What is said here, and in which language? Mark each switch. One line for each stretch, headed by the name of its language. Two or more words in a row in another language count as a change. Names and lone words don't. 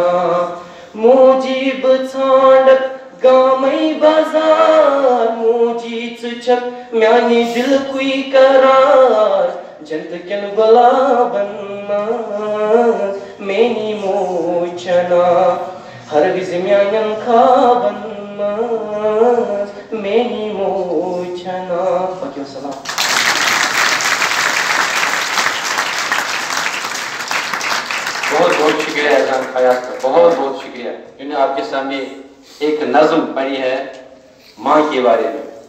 Kashmiri: موجیب ژھانڈت گامے بازار، موجیچ چھک میانے دل کوئی قرار، جنت کین گلابن مز مینی موچنا، ہر وز میانن خوابن مز مینی موچنا۔
Urdu: باقی والسلام۔ بہت بہت شکریہ اذان فیاض کا، بہت بہت شکریہ، جنہوں نے آپ کے سامنے ایک نظم پڑھی ہے ماں کے بارے میں۔